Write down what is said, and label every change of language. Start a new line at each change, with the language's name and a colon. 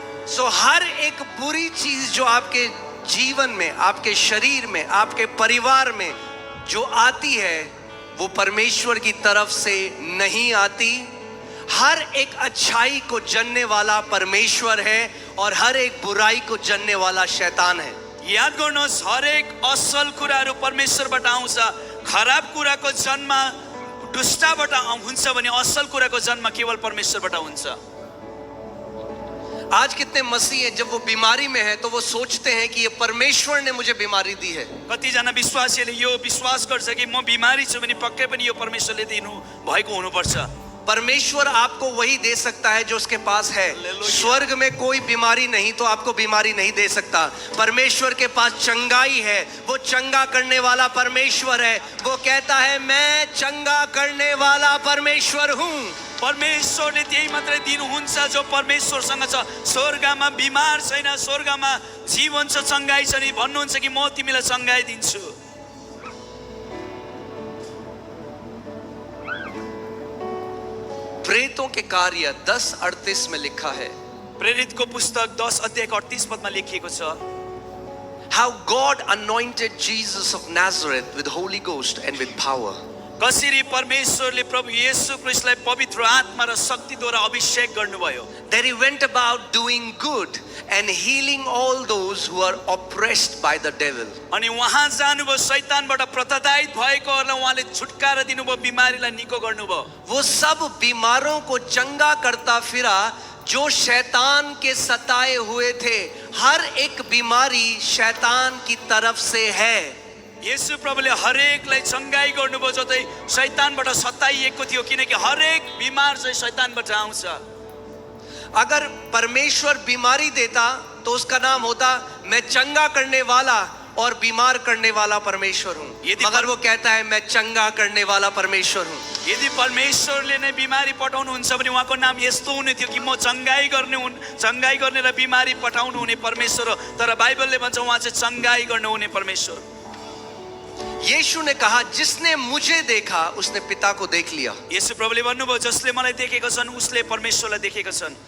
Hindi: सो हर एक बुरी चीज जो आपके जीवन में, आपके शरीर में, आपके परिवार में जो आती है, वो परमेश्वर की तरफ से नहीं आती। हर एक अच्छाई को जनने वाला परमेश्वर है और हर एक बुराई को जनने वाला शैतान है।
Nepali: याद गर्नुहोस्, हरेक असल कुराहरू परमेश्वरबाट आउँछ। खराब कुराको जन्म दुष्टबाट हुन्छ भने असल कुराको जन्म केवल परमेश्वरबाट हुन्छ।
Hindi: आज कितने मसीह हैं जब वो बीमारी में है तो वो सोचते हैं कि ये परमेश्वर ने मुझे बीमारी दी है।
Nepali: कतिजना विश्वासीले यो विश्वास गर्छ कि म बिमारी छु भने पक्कै पनि यो परमेश्वरले दिनु भएको हुनुपर्छ।
Hindi: परमेश्वर आपको वही दे सकता है जो उसके पास है। स्वर्ग में कोई बीमारी नहीं तो आपको बीमारी नहीं दे सकता। परमेश्वर के पास चंगाई है, वो चंगा करने वाला परमेश्वर है। वो कहता है मैं चंगा करने वाला परमेश्वर हूँ।
Nepali: परमेश्वरले त्यही मात्रै दिनुहुन्छ जो परमेश्वरसँग छ। स्वर्गमा बिमार छैन, स्वर्गमा जीवन छ, चंगाई छ नि भन्नुहुन्छ कि म तिमीलाई चंगाई दिन्छु।
Hindi: प्रेतों के कार्य 10:38 में लिखा है,
Nepali: प्रेरितको पुस्तक 10 अध्यायको 38 पदमा लेखिएको छ,
English: how God anointed Jesus of Nazareth with Holy Ghost and with power.
Nepali: कसरी परमेश्वरले प्रभु येशू ख्रीष्टलाई पवित्र आत्मा र शक्तिद्वारा अभिषेक गर्नुभयो।
English: That he went about doing good and healing all those who are oppressed by the devil.
Nepali: अनि उहाँ जानुभयो, शैतानबाट प्रताडित भएकोहरूलाई उहाँले छुटकारा दिनुभयो, बिमारीलाई निको गर्नुभयो।
Hindi: वो सब बीमारों को चंगा करता फिरा जो शैतान के सताए हुए थे। हर एक बीमारी शैतान की तरफ से है।
Nepali: येशू प्रभुले हरेकलाई चंगाई गर्नुभयो जो चाहिँ शैतानबाट सताइएको थियो, किनकि हरेक बिमार चाहिँ शैतानबाट आउँछ।
Hindi: अगर परमेश्वर बीमारी देता तो उसका नाम होता मैं चंगा करने वाला और बीमार करने वाला परमेश्वर हूँ। मगर वो कहता है मैं चंगा करने वाला परमेश्वर हूँ।
Nepali: यदि परमेश्वरले नै बिमारी पठाउनुहुन्छ भने उहाँको नाम यस्तो हुने थियो कि म चंगाई गर्ने र बिमारी पठाउनु हुने परमेश्वर हो। तर बाइबलले भन्छ उहाँ चाहिँ चंगाई गर्नु हुने परमेश्वर।
Hindi: यीशु ने कहा जिसने मुझे देखा उसने पिता को देख लिया।
Nepali: येशू प्रभुले भन्नुभयो जसले मलाई देखेका छन् उसले परमेश्वरलाई देखेका छन्।